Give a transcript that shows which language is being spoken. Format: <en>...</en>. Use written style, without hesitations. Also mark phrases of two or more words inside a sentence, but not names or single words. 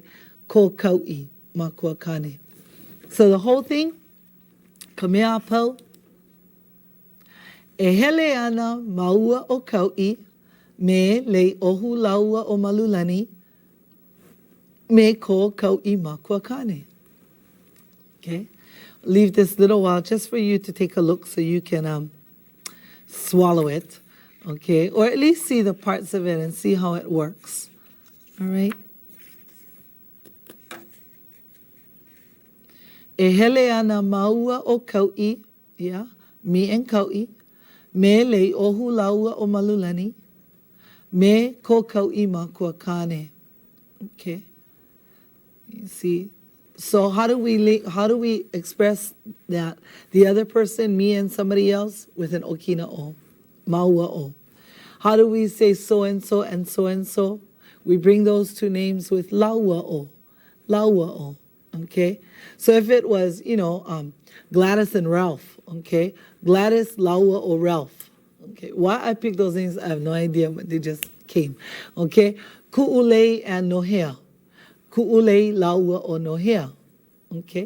<haw>Ko kau'i ma kuakane.</haw> <en>So the whole thing,</en> <haw>kamea po, e hele ana maua o kau'i, me le ohu laua o malulani, me ko kau'i ma kuakane.</haw> <en>Okay? Leave this little while just for you to take a look so you can swallow it, okay? Or at least see the parts of it and see how it works, all right?</en> <haw>E hele ana maua o kau'i,</haw> <en>yeah, me and</en> <haw>kau'i, me le ohu laua o malulani, me ko kau'i ma kuakane.</haw> <en>Okay, you see. So how do we express that the other person, me and somebody else, with an okina o,</en> <haw>maua o?</haw> <en>How do we say so and so and so and so? We bring those two names with</en> <haw>laua o, laua o.</haw> <en>Okay, so if it was, Gladys and Ralph, okay, Gladys, Laua, or Ralph, okay. Why I picked those names, I have no idea, but they just came, okay. Ku'ulei and Nohea, Ku'ulei, Laua, or Nohea, okay.</en>